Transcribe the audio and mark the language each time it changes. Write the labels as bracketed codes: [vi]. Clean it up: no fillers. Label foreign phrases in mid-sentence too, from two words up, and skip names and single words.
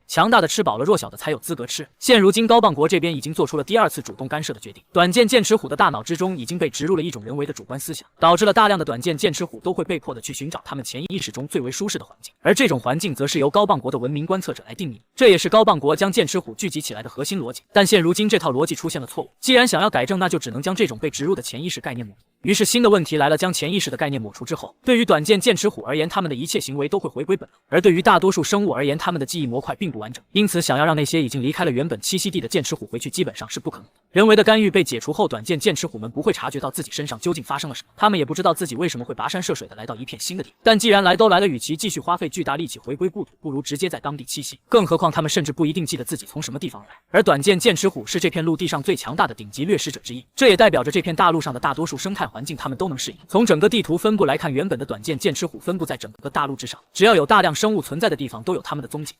[zh] 強大的吃飽了，弱小的才有資格吃。現如今高棒國這邊已經做出了第2次主動干涉的決定，短劍劍齒虎的大腦之中已經被植入了一種人為的主觀思想，導致了大量的短劍剑齒虎都會被迫的去尋找他們潛意識中最為舒適的環境，而這種環境則是由高棒國的文明觀測者來定義，這也是高棒國將劍齒虎聚集起來的核心邏輯。但現如今這套邏輯出現了錯誤，既然想要改正，那就只能將這種被植入的潛意識概念抹除。於是新的問題來了，將潛意識的概念抹除之後，對於短劍劍齒虎而言，他們的一切行為都會回歸本能，而對於大多數生物而言，他們的記憶模塊並不完整，因此想要讓那些已經離開了原本栖息地的剑齒虎回去基本上是不可能的。人為的干預被解除后，短劍剑齒虎們不會察覺到自己身上究竟發生了什麼，他們也不知道自己為什麼會跋山涉水的來到一片新的地。但既然來都來了，與其繼續花費巨大力氣回歸故土，不如直接在當地棲息。更何況他們甚至不一定記得自己從什麼地方而來。而短劍剑齒虎是這片陸地上最強大的頂級掠食者之一，這也代表着這片大陸上的大多數生態環境他們都能適應。從整個地圖分布來看，原本的短劍剑齒虎分布在整個大陸之上，只要有大量生物存在的地方都有他們的蹤跡。